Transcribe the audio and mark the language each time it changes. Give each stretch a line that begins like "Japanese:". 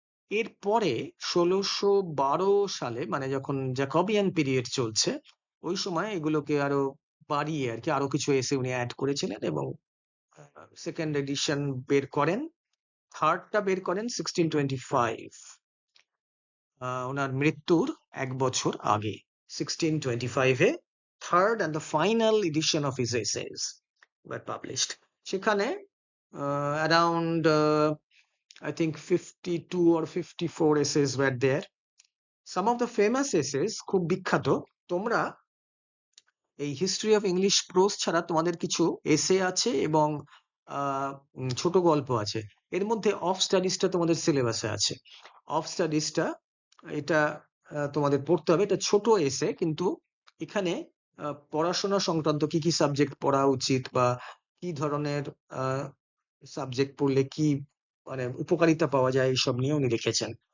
Bangla: এরপরে 1612 সালে, মানে যখন জ্যাকবিয়ান পিরিয়ড চলছে, ওই সময় এগুলোকে আরো বাড়িয়ে আর কি আরো কিছু এসে উনি অ্যাড করেছিলেন এবং সেকেন্ড এডিশন বের করেন, থার্ডটা বের করেন 1625, ওনার মৃত্যুর 1 বছর আগে 1625-এ
English: Third and the final edition of his essays were published. সেখানে around I think 52 or 54 essays were there. Some of the famous essays,
Bangla: খুব বিখ্যাত। তোমরা এই হিস্ট্রি অফ ইংলিশ প্রোজ ছাড়া তোমাদের কিছু এসে আছে এবং ছোট গল্প আছে। এর মধ্যে অফ স্টাডিজটা তোমাদের সিলেবাসে আছে। অফ স্টাডিজটা এটা তোমাদের পড়তে হবে। এটা ছোট এসে, কিন্তু এখানে পড়াশোনা সংক্রান্ত কি কি সাবজেক্ট পড়া উচিত বা কি ধরনের সাবজেক্ট পড়লে কি মানে উপকারিতা পাওয়া যায় এইসব নিয়ে উনি লিখেছেন।